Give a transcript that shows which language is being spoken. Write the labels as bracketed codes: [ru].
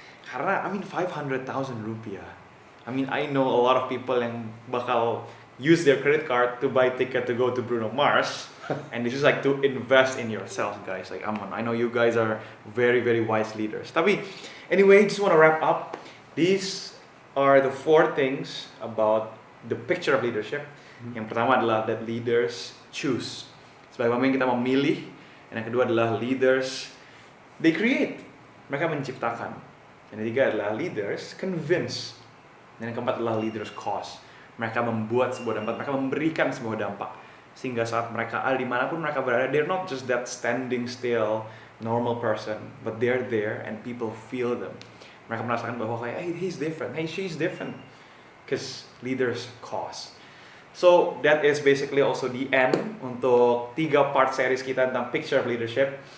[id] Karena, [en] 500,000 rupiah. I know a lot of people [id] yang bakal [en] use their credit card to buy ticket to go to Bruno Mars. And this is like to invest in yourself, guys. Like, I know you guys are very wise leaders. [id] Tapi, [en] anyway, just want to wrap up. These are the 4 things about the picture of leadership. [id] Yang pertama adalah [en] that leaders choose. [id] Sebagai pemimpin kita memilih. Dan yang kedua adalah [en] leaders, they create. [id] Mereka menciptakan. Dan yang ketiga adalah [en] leaders convince. [id] Dan yang keempat adalah [en] leaders cause. [id] Mereka membuat sebuah dampak, mereka memberikan sebuah dampak. Sehingga saat mereka ada dimanapun mereka berada, [en] they're not just that standing still, normal person, but they're there and people feel them. [id] Mereka merasakan bahwa kayak, [en] hey, he's different, hey, she's different. Because leaders cause. So, that is basically also the end [id] untuk [en] 3 part series kita tentang picture of leadership.